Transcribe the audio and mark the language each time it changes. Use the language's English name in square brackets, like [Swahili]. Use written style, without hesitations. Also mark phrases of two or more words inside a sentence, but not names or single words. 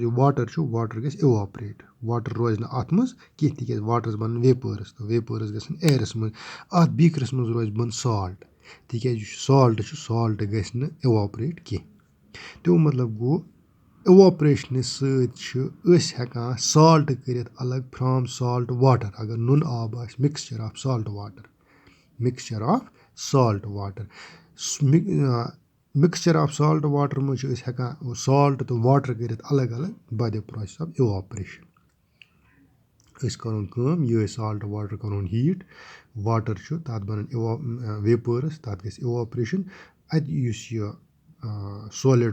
[Kashmiri] یہِ واٹَر چھُ واٹَر گژھِ اِواپریٹ واٹَر روزِ نہٕ اَتھ منٛز کینٛہہ تِکیٛازِ واٹَرَس بَنَن ویپٲرٕس تہٕ ویپٲرٕس گژھن اِیرَس منٛز اَتھ بیٖکرَس منٛز روزِ بۄن سالٹ تِکیٛازِ یُس سالٹ چھُ سالٹ گژھِ نہٕ اِواپریٹ کینٛہہ تمیُک مطلب گوٚو اِواپریشنہِ سۭتۍ چھِ أسۍ ہٮ۪کان سالٹ کٔرِتھ الگ [English] from salt water [Kashmiri] اگر نُن آب آسہِ [English] mixture of salt water mixture of salt water [Kashmiri] منٛز چھِ أسۍ ہٮ۪کان سالٹ تہٕ واٹَر کٔرِتھ الگ الگ [English] by the process of evaporation [Kashmiri] أسۍ کَرون کٲم یِہوٚے [English] salt water [Kashmiri] کَرون [English] heat water [Kashmiri] چھُ تَتھ بَنَن ویپٲرٕس تَتھ گژھِ اِواپریشَن اَتہِ یُس یہِ سولِڈ